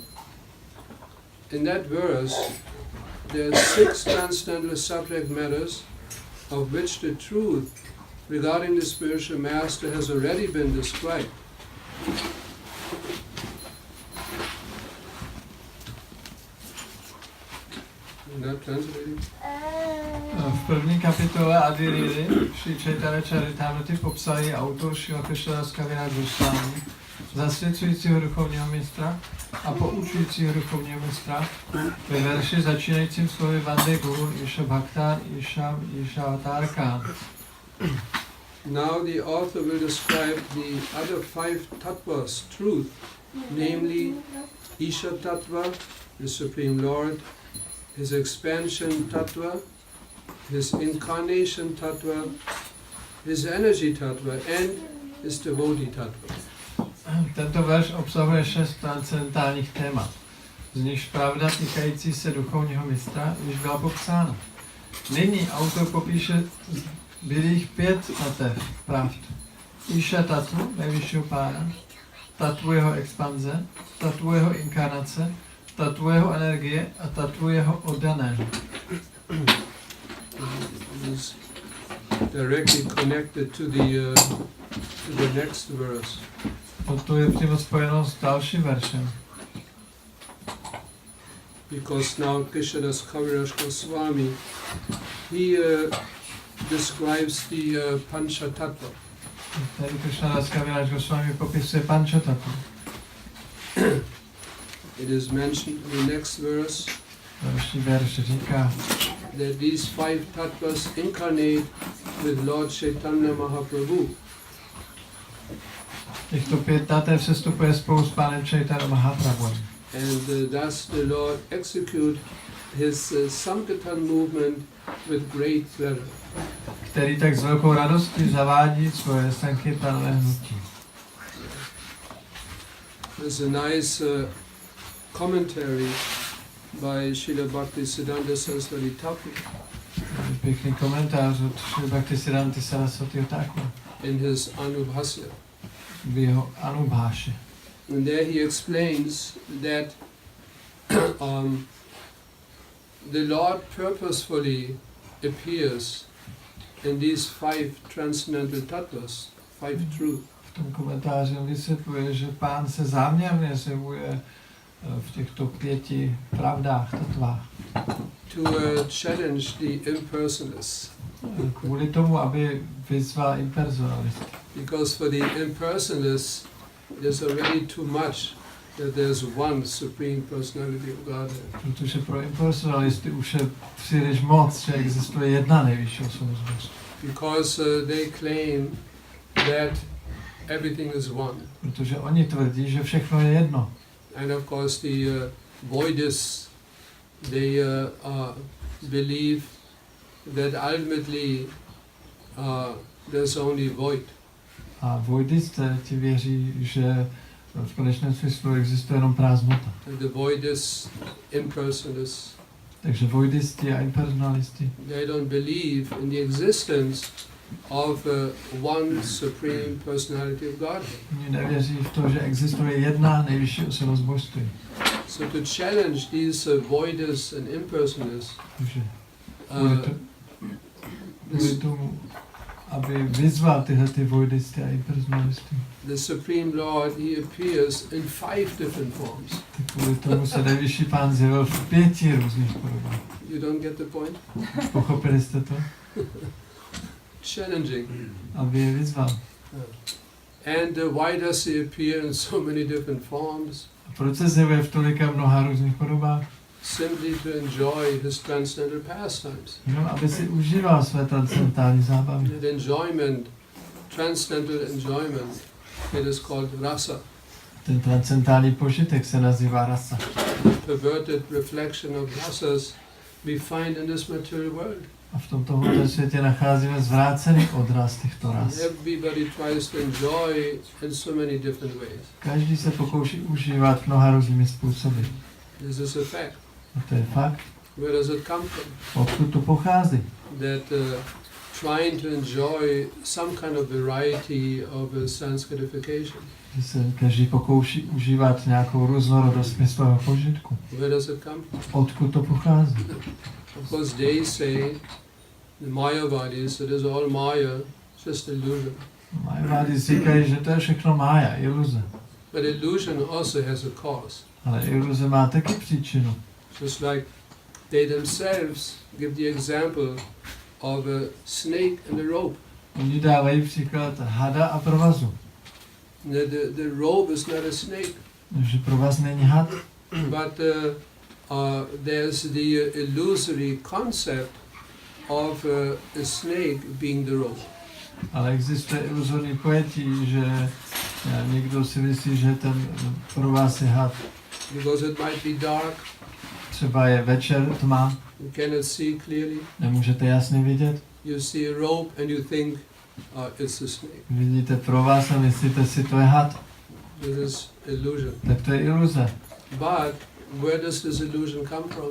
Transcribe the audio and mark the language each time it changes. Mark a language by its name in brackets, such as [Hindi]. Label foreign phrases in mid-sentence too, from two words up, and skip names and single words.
[English] In that verse, there are 6 transcendental subject matters, of which the truth regarding the spiritual master has already been described. Not translating. [Czech] V první kapitole Adilily Šri Chaitanya Charitamrity popsali autor Šrila Krishnadas Kaviraj Goswami, zasvěcujícího duchovního mistra a poučujícího duchovního mistra ve verši začínajícím slovy [Sanskrit] Vande Guru Isha Bhaktan Isha Avatarkan. [English] Now the author will describe the other 5 tattvas, truth, namely Isha Tattva, the Supreme Lord, his expansion tattva, his incarnation tattva, his energy tattva, and his devotee tattva. [Czech] Tento verš obsahuje 6 transcendentálních témat, z nichž pravda týkající se duchovního mistra již byla popsána. Nyní autor popíše zbylých 5 tatev pravd. Isha tatvu, nejvyššího pána, tatvu jeho expanze, tatvu jeho inkarnace, tatvu jeho energie a tatvu jeho oddaného. [English] Is directly connected to the next verse. [Czech] Toto je přímo spojeno s dalším veršem. [English] Because now Krishnadas Kaviraj Goswami, he describes the Pancha Tattva. [Czech] Tady Krishnadas Kaviraj Goswami popisuje Pancha Tattva. [English] It is mentioned in the next verse [Czech] Další verš říká, [English] that these 5 tattvas incarnate with Lord Chaitanya Mahaprabhu. [Czech] Těchto 5 tatev se stupuje spolu s pánem Chaitanya Mahaprabhu. [English] And thus the Lord execute his Sankirtan movement with great pleasure. [Czech] Který tak s velkou radostí zavádí svoje sankirtanové hnutí. [English] There's a nice commentary by Srila Bhaktisiddhanta Saraswati Thakur [Czech] Pěkný komentář od Srila Bhaktisiddhanta Saraswati Thakur [English] in his Anubhasya. [Czech] v jeho Anubháše. [English] And there he explains that the Lord purposefully appears in these 5 transcendental tattvas, 5 truths. [Czech] V tom komentáři on vysvětluje, že pán se záměrně zjevuje v těchto 5 pravdách, tatvách. [English] To challenge the impersonalists. [Czech] Kvůli tomu, aby vyzval impersonalisty. [English] Because for the impersonalists, there's already too much that there's one Supreme Personality of Godhead. [Czech] Protože pro impersonalisty už je příliš moc, že existuje jedna nejvyšší osobnost Boží. [English] Because they claim that everything is one. [Czech] Protože oni tvrdí, že všechno je jedno. [English] And of course the Voidists, they believe that ultimately there's only void. [Czech] A voidisté ti věří, že v konečném smyslu existuje jenom prázdnota. [English] And the Voidists, impersonalists, [Czech] Takže voidisti a impersonalisti, [English] they don't believe in the existence of one Supreme Personality of Godhead. [Czech] oni nevěří v to, že existuje jedna nejvyšší osobnost božství. [English] So to challenge these Voidists and impersonalists, [Czech] Takže kvůli tomu, aby vyzval tyhle ty voidisty a impersonalisty, [English] the Supreme Lord, he appears in 5 different forms. [Czech] tak kvůli tomu se nejvyšší pán zjevil v 5 různých podobách. [English] You don't get the point? [Czech] Pochopili jste to? [English] Challenging. [Czech] Aby je vyzval. [English] And why does he appear in so many different forms? [Czech] A proč se zjevuje v tolika mnoha různých podobách? [English] Simply to enjoy his transcendental pastimes. [Czech] Jenom aby si užíval své transcendentální zábavy. [English] That enjoyment, transcendental enjoyment, it is called rasa. [Czech] Ten transcendentální požitek se nazývá rasa. [English] Perverted reflection of rasas we find in this material world. [Czech] A v tomto hmotném světě nacházíme zvrácený odraz těchto ras. [English] Everybody tries to enjoy in so many different ways. [Czech] Každý se pokouší užívat mnoha různými způsoby. [English] This is a fact. [Czech] A to je fakt. [English] Where does it come from? [Czech] Odkud to pochází? [English] That trying to enjoy some kind of variety of sanskritification. [Czech] Že se každý pokouší užívat nějakou různorodost smyslového požitku. [English] Where does it come from? [Czech] Odkud to pochází? [English] Of course, they say, the Mayavadis, it is all Maya, just illusion. [Czech] Majavádi říkají, že to je všechno mája, iluze. [English] But illusion also has a cause. [Czech] Ale iluze má taky příčinu. [English] Just like they themselves give the example of a snake and a rope. [Czech] Oni dávají příklad hada a provazu. [English] The rope is not a snake. [Czech] Že provaz není had. [English] But there's the illusory concept of a snake being the rope. [Czech] Ale existuje iluzorní pojetí, že někdo si myslí, že ten provaz je had. [English] Because it might be dark. [Czech] Třeba je večer, tma. [English] You cannot see clearly. [Czech] Nemůžete jasně vidět. [English] You see a rope and you think it's a snake. [Czech] Vidíte provaz a myslíte si, to je had. [English] This is illusion. [Czech] Tak to je iluze. [English] But where does this illusion come from?